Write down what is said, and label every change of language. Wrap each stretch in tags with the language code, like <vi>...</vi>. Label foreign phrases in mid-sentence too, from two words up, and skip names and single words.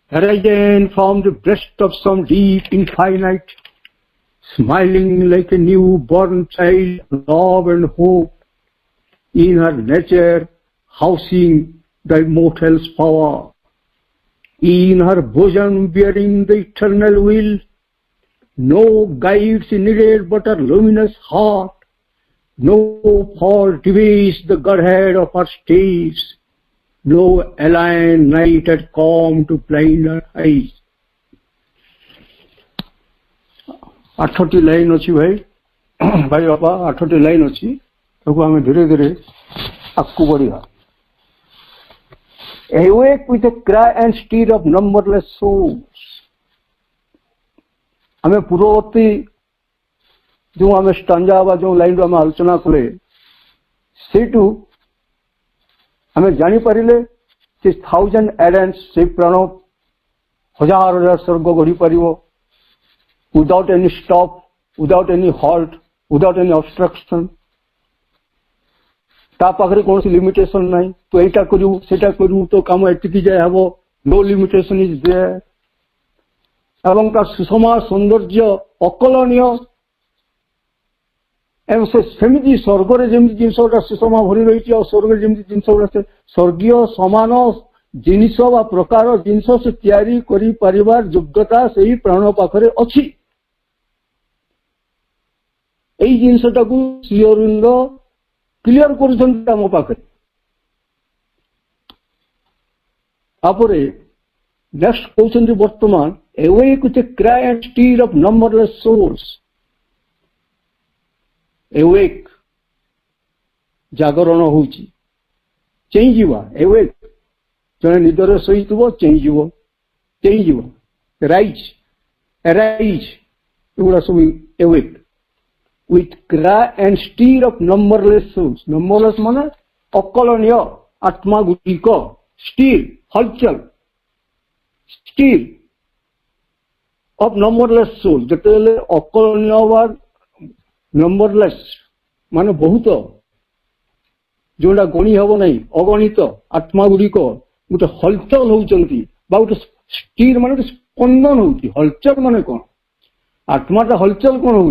<en>arisen from the breast of some deep infinite, smiling like a newborn child, love and hope, in her nature housing the immortal's power, in her bosom bearing the eternal will. No guides needed but her luminous heart, no fault device the Godhead of her stays, no alien night had come to blind her eyes.</en> <or>8ଟି ଲାଇନ୍ ଅଛି ଭାଇ ଭାଇ ବାପା 8ଟି ଲାଇନ୍ ଅଛି, ତାକୁ ଆମେ ଧୀରେ ଧୀରେ ଆଗକୁ ବଢିବା।</or> <en>Awake with a cry and stir of numberless souls।</en> <or>ଆମେ ପୂର୍ବବର୍ତ୍ତୀ ଯେଉଁ ଆମେ ଷ୍ଟାଞ୍ଜା ବା ଯେଉଁ ଲାଇନ୍ରୁ ଆମେ ଆଲୋଚନା କଲେ ସେଇଠୁ ଆମେ ଜାଣିପାରିଲେ ଯେ 1000 ଏଡେନ୍ସ ସେଇ ପ୍ରାଣ ହଜାର ହଜାର ସ୍ୱର୍ଗ ଗଢ଼ିପାରିବ</or> <en>without any stop, without any halt, without any obstruction।</en> <or>ତା ପାଖରେ କୌଣସି ଲିମିଟେସନ ନାହିଁ, ତୁ ଏଇଟା କରିବୁ ସେଇଟା କରିବୁ ତୋ କାମ ଏତିକି ଯାଏ ହେବ,</or> <en>no limitation is there।</en> <or>ଏବଂ ତା ସୁଷମା ସୌନ୍ଦର୍ଯ୍ୟ ଅକଳନୀୟ, ଏବଂ ସେ ସେମିତି ସ୍ୱର୍ଗରେ ଯେମିତି ଜିନିଷ ଗୁଡ଼ା ସୁଷମା ଭରି ରହିଛି ଆଉ ସ୍ୱର୍ଗରେ ଯେମିତି ଜିନିଷ ଗୁଡ଼ା ସେ ସ୍ୱର୍ଗୀୟ ସମାନ ଜିନିଷ ବା ପ୍ରକାର ଜିନିଷ ସେ ତିଆରି କରିପାରିବାର ଯୋଗ୍ୟତା ସେହି ପ୍ରାଣ ପାଖରେ ଅଛି। ଏଇ ଜିନିଷଟାକୁ ଶ୍ରୀ ଅରବିନ୍ଦ କ୍ଲିୟର କରୁଛନ୍ତି ଆମ ପାଖରେ। ତାପରେ ନେକ୍ସଟ କହୁଛନ୍ତି ବର୍ତ୍ତମାନ</or> <en>awake with a cry and stir of numberless souls।</en> <or>awake ଜାଗରଣ ହଉଛି, ଚେଇଁଯିବା। awake ଜଣେ ନିଦରେ ଶୋଇଥିବ ଚେଇଁଯିବ।</or> <en>ରାଇଜ୍ arise</en> <or>ଏଗୁଡ଼ା ସବୁ</or> <en>awake with cry and stir of numberless souls।</en> <or>numberless ମାନେ ଅକଳନୀୟ ଆତ୍ମା ଗୁଡ଼ିକ, stir ହଲଚଲ,</or> <en>stir of numberless souls।</en> <or>ଯେତେବେଳେ ଅକଳନୀୟ ବା numberless ମାନେ ବହୁତ, ଯୋଉଟା ଗଣି ହେବ ନାହିଁ, ଅଗଣିତ ଆତ୍ମା ଗୁଡ଼ିକ ଗୋଟେ ହଲଚଲ ହଉଛନ୍ତି ବା ଗୋଟେ ସ୍ଥିର ମାନେ ଗୋଟେ ସ୍ପନ୍ଦନ ହଉଛି। ହଲଚଲ ମାନେ କଣ? ଆତ୍ମାଟା ହଲଚଲ କଣ ହୁଏ?</or>